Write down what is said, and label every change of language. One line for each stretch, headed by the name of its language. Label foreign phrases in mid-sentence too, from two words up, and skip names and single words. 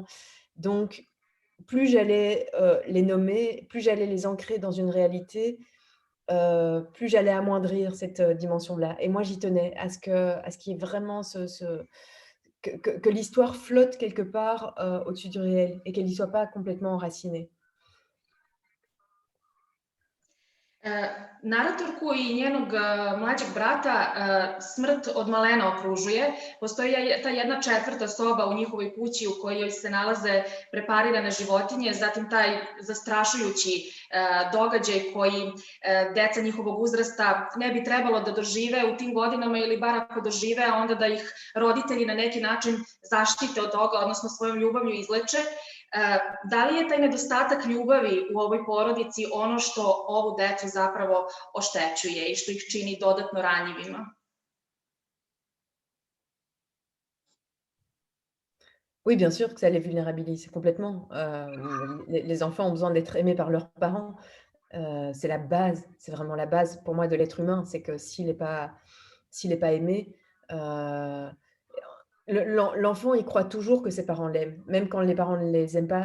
French: Donc, plus j'allais les nommer, plus j'allais les ancrer dans une réalité, plus j'allais amoindrir cette dimension-là. Et moi, j'y tenais à ce qu'il y ait vraiment que l'histoire flotte quelque part au-dessus du réel et qu'elle n'y soit pas complètement enracinée.
Serbian: Naratorku i njenog mlađeg brata smrt od malena okružuje. Postoji ta jedna četvrta soba u njihovoj kući u kojoj se nalaze preparirane životinje, zatim taj zastrašujući događaj koji deca njihovog uzrasta ne bi trebalo da dožive u tim godinama ili bar ako dožive, a onda da ih roditelji na neki način zaštite od toga, odnosno svojom ljubavlju izleče. Da li je taj nedostatak ljubavi u ovoj porodici ono što ovu decu zapravo oštećuje i što ih čini dodatno ranjivima?
French: Oui, bien sûr que ça les vulnérabilise complètement. Les enfants ont besoin d'être aimés par leurs parents. C'est la base, c'est vraiment la base pour moi de l'être humain. C'est que s'il n'est pas aimé, l'enfant, il croit toujours que ses parents l'aiment, même quand les parents ne les aiment pas.